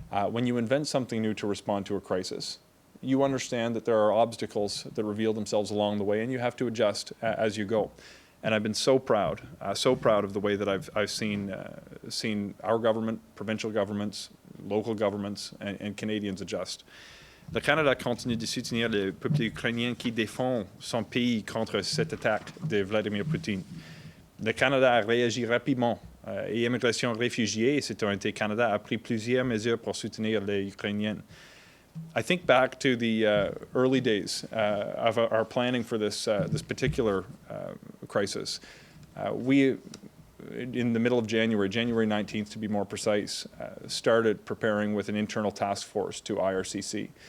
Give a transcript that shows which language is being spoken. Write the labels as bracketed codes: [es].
[en] When you invent something new to respond to a crisis, you understand that there are obstacles that reveal themselves along the way, and you have to adjust as you go. And I've been so proud of the way that I've seen our government, provincial governments, local governments, and Canadians adjust. [fr] Le Canada continue de soutenir le peuple ukrainien qui défend son pays contre cette attaque de Vladimir Poutine. Le Canada a réagi rapidement et Immigration Réfugiés et Citoyenneté Canada a pris plusieurs mesures pour soutenir les Ukrainiens. [en] I think back to the early days of our planning for this particular crisis. We, in the middle of January 19th to be more precise, started preparing with an internal task force to IRCC.